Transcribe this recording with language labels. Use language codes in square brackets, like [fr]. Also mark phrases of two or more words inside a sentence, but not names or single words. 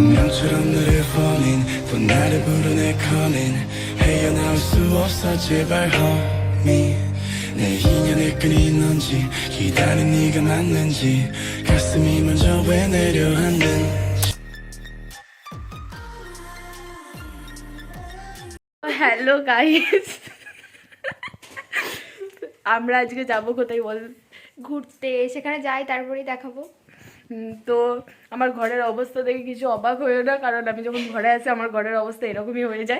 [ko] 바보처럼 너를 falling 또 나를 부르네 calling 헤어나올 수 없어 제발 homie 내 인연의 끈이 있는지 기다린 네가 맞는지 가슴이 먼저 왜 내려앉는지 [en] Hello guys, [bn] আমরা আজকে যাবো কোথায় বল? ঘুরতে, সেখানে যাই তারপরেই দেখাবো। তো আমার ঘরের অবস্থা দেখে কিছু অবাক হয়েও না, কারণ আমি যখন ঘরে আসি আমার ঘরের অবস্থা এরকমই হয়ে যায়।